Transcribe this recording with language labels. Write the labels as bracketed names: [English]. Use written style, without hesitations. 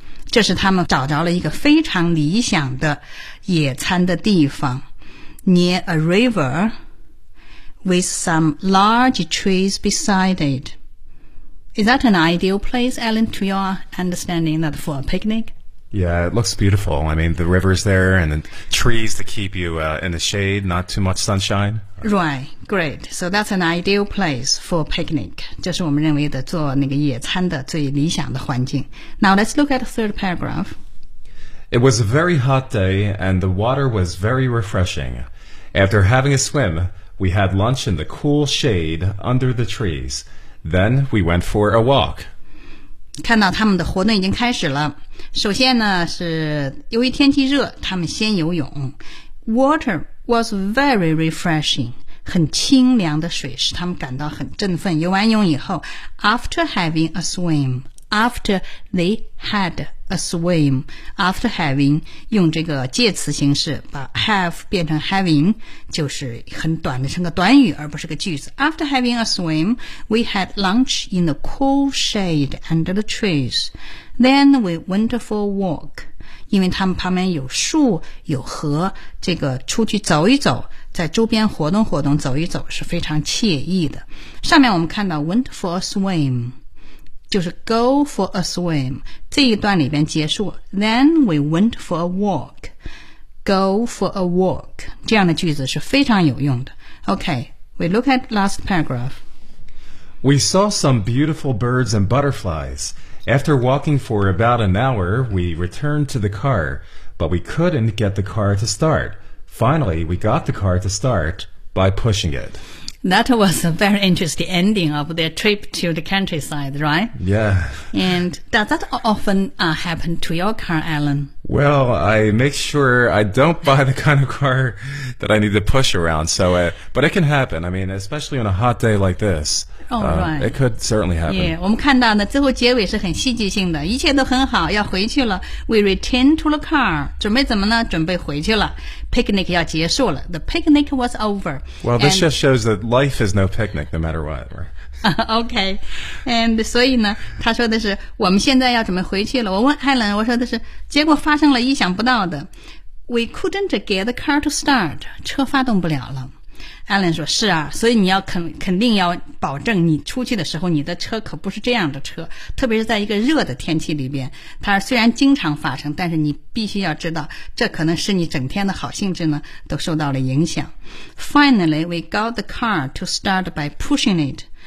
[Chinese] 这是他们找着了一个非常理想的野餐的地方 [English] near a river with some large trees beside it. Is that an ideal place, Alan, to your understanding that for a picnic? Yeah, it looks beautiful. I mean, the river's there and the trees to keep you in the shade, not too much sunshine. Right, great. So that's an ideal place for a picnic. [Chinese] 这是我们认为的做那个野餐的最理想的环境。 [English] Now let's look at the third paragraph. It was a very hot day and the water was very refreshing. After having a swim, we had lunch in the cool shade under the trees. Then we went for a walk. [Chinese] 看到他们的活动已经开始了。首先呢，是由于天气热，他们先游泳。 [English] Water was very refreshing. [Chinese] 很清凉的水使他们感到很振奋。游完泳以后 , [English] after having a swim, after they had a swim. [Chinese] After having 用这个介词形式把 have 变成 having 就是很短的成个短语而不是个句子。 [English] After having a swim, we had lunch in the cool shade under the trees. Then we went for a walk. [Chinese] 因为他们旁边有树有河这个出去走一走在周边活动活动走一走是非常惬意的。上面我们看到 [English] went for a swim, 就是 go for a swim, [Chinese] 这一段里边结束 [English] then we went for a walk, go for a walk, [Chinese] 这样的句子是非常有用的。 [English] Okay, we look at last paragraph. We saw some beautiful birds and butterflies. After walking for about an hour, we returned to the car, but we couldn't get the car to start. Finally, we got the car to start by pushing it. That was a very interesting ending of their trip to the countryside, right? Yeah. And does that often, happen to your car, Alan? Well, I make sure I don't buy the kind of car that I need to push around, but it can happen. I mean, especially on a hot day like this. Oh, right. It could certainly happen. [Chinese] Yeah, 我们看到呢，最后结尾是很戏剧性的，一切都很好，要回去了。 [English] We return to the car. [Chinese] 准备怎么呢？准备回去了。 [English] Picnic [Chinese] 要结束了。 [English] The picnic was over. Well, this just shows that life is no picnic, no matter what. Okay. [Chinese] And 所以呢，他说的是，我们现在要准备回去了。我问 Helen, 我说的是，结果发生了意想不到的。 [English] We couldn't get the car to start. [Chinese] 车发动不了了。 Alan 说是啊所以你要肯定要保证你出去的时候你的车可不是这样的车特别是在一个热的天气里边它虽然经常发生但是你必须要知道这可能是你整天的好兴致呢都受到了影响 [English] Finally we got the car to start by pushing it